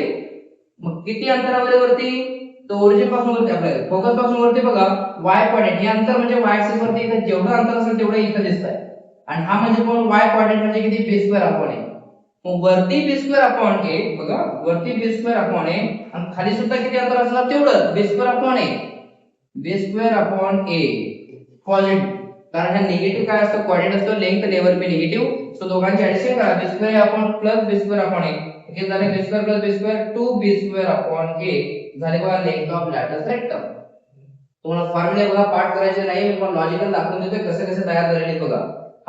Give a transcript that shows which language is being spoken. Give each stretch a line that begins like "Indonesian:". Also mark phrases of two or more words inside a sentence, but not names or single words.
Marathi: मग किती अंतरावर आहे वरती, तर ओरिजिन पासून वरती आपल्या फोकस पासून वरती बघा y कोऑर्डिनेट, हे अंतर म्हणजे y ऍक्सिस वरती इथे जेवढं अंतर असेल तेवढं इथे दिसतंय आणि हा म्हणजे कोण y कोऑर्डिनेट म्हणजे किती b²/a. मग वरती b²/a बघा, वरती b²/a आणि खाली सुद्धा किती अंतर असणार तेवढं b²/a. b²/a पॉझिटिव्ह, कारण हा निगेटिव्ह काय असतो कोऑर्डिनेट असतो
English: length never be negative.
Marathi: सो दोघांची ऍडिशन करा, b² प्लस b²/a हे झाले b² प्लस b² 2b²/a झाले बघा
English: length of latus rectum.
Marathi: तुम्हाला फॉर्म्युला बघा पाठ करायचे नाही, मी पण लॉजिकल दाखवून देतोय कसे कसे तयार झालेले बघा.